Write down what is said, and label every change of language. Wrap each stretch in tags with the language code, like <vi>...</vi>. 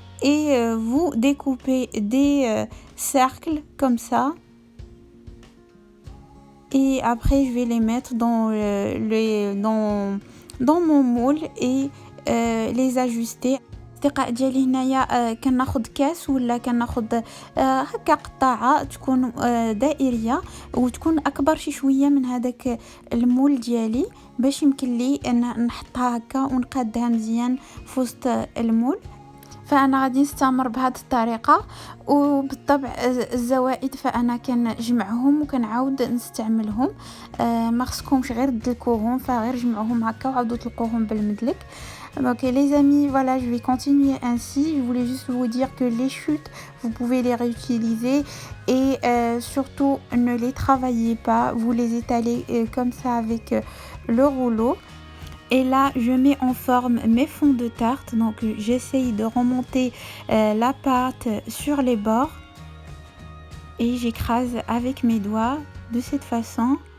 <fr>Et vous découpez des cercles comme ça. Et après, je vais les mettre dans mon moule et les ajuster.</fr> <ar>الأصدقاء ديالي هنايا كناخد كاس ولا كناخد هكا قطاعه تكون دائريه وتكون اكبر شي شويه من هذاك المول ديالي باش يمكن لي ان نحطها هكا ونقادها مزيان في وسط المول. فانا غادي نستمر بهذه الطريقه، وبالطبع الزوائد فانا كنجمعهم وكنعاود نستعملهم. ما خصكمش غير تدلكوهم، فغير جمعوهم هكا وعاودوا تلقوهم بالمدلك.</ar> <fr>Donc les amis, voilà, je vais continuer ainsi. Je voulais juste vous dire que les chutes, vous pouvez les réutiliser et surtout ne les travaillez pas, vous les étalez comme ça avec le rouleau. Et là, je mets en forme mes fonds de tarte. Donc j'essaye de remonter la pâte sur les bords et j'écrase avec mes doigts de cette façon.</fr>